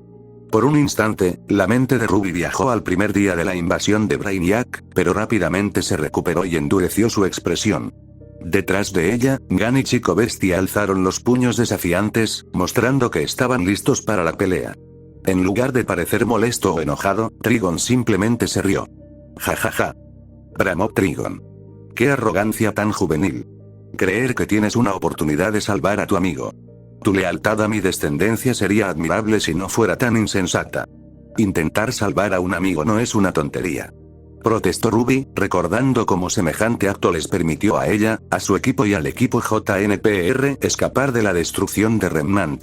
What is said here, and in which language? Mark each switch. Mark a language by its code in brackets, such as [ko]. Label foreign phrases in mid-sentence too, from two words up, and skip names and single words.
[es] Por un instante, la mente de Ruby viajó al primer día de la invasión de Brainiac, pero rápidamente se recuperó y endureció su expresión. Detrás de ella, Gun y Chico Bestia alzaron los puños desafiantes, mostrando que estaban listos para la pelea. En lugar de parecer molesto o enojado, Trigon simplemente se rió. «Ja ja ja», bramó Trigon. «Qué arrogancia tan juvenil. Creer que tienes una oportunidad de salvar a tu amigo. Tu lealtad a mi descendencia sería admirable si no fuera tan insensata. Intentar salvar a un amigo no es una tontería», protestó Ruby, recordando cómo semejante acto les permitió a ella, a su equipo y al equipo JNPR escapar de la destrucción de Remnant.